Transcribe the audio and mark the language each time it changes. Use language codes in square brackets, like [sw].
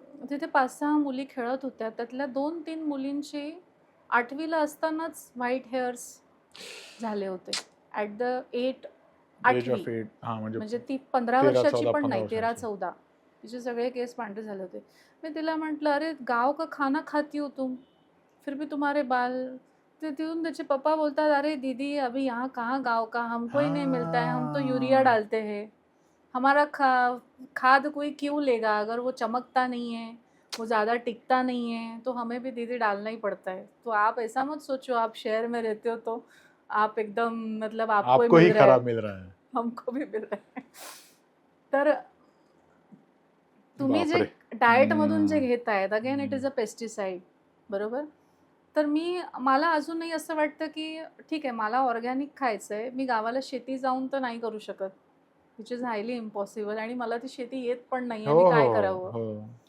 [mr] तिथे 5-6 मुली खेळत होत्या. त्यातल्या 2-3 मुलींची 8वीला असतानाच व्हाईट हेअर्स झाले होते. [en] at the [mr] 8वी. म्हणजे ती 15 वर्षाची पण नाही, 13-14. तिचे सगळे केस पांढरे झाले होते. मी तिला म्हटलं, [hi] अरे गाव का खाना खाती हो तुम, फिर भी तुम्हारे बाल. [mr] तिथून त्याचे पप्पा बोलतात, [hi] अरे दीदी अभी यहाँ कहाँ गाँव का, हमको ही नहीं मिलता है, हम तो यूरिया डालते हैं, हमारा खाद कोई क्यों लेगा, अगर वो चमकता नहीं है, वो ज़्यादा टिकता नहीं है, तो हमें भी दीदी डालना ही पड़ता है. तो आप ऐसा मत सोचो, आप शहर में रहते हो तो आप एकदम मतलब आपको ही खराब मिल रहा है, हमको भी मिल रहा है. [mr] तर तुम्ही जे डाएट मधून जे घेतायत, [en] again it is a pesticide, [mr] बरोबर. तर मला अजूनही असं वाटतं की ठीक आहे, मला ऑर्गॅनिक खायचं आहे, मी गावाला शेती जाऊन तर नाही करू शकत, [en] which is highly impossible, [mr] आणि मला ती शेती येत पण नाही आहे, मी काय करावं.